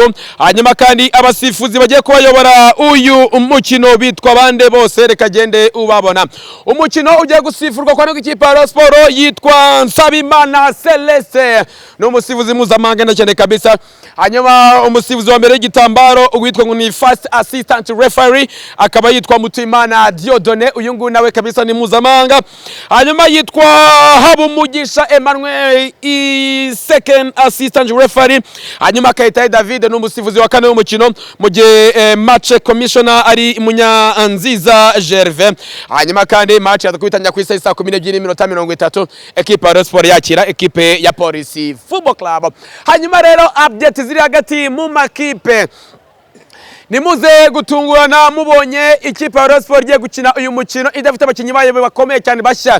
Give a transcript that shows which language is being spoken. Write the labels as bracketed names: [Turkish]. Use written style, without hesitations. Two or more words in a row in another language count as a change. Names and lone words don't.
[Kinyarwanda] Hanyuma kandi abasifuzi bagiye kubayobora uyu umukino bitwa bande bose, reka gende ubabona. Umukino ugiye gusifurwa kwa n'ikipe ya Sport yitwa Nsabimana Celeste, no musifuzi mpuzamahanga cyane kabisa. Hanyuma umusifuzi wa mbere y'igitambaro uwitwa ngo ni [English] first assistant referee [Kinyarwanda] akaba yitwa Mutimana Dore, uyu nguyu nawe kabisa ni mpuzamahanga. Hanyuma yitwa Habumugisha Emmanuel [English] second assistant referee. [Kinyarwanda] Hanyuma Kayitaye David no musifuzi wa kane w'umukino, mu gihe [English] match commissioner [Kinyarwanda] ari Munyanziza Gervais. Hanyuma kandi match yakwitanya ku isa 12:30 ekipe ya Sport yakira ekipe ya Police Football Club. Hanyuma rero update ziri hagati mu makipe, nimuze gutungurana mubonye ikipe ya Sport igiye gukina uyu mukino idafite abakinnyi bayo bakomeye cyane bashya.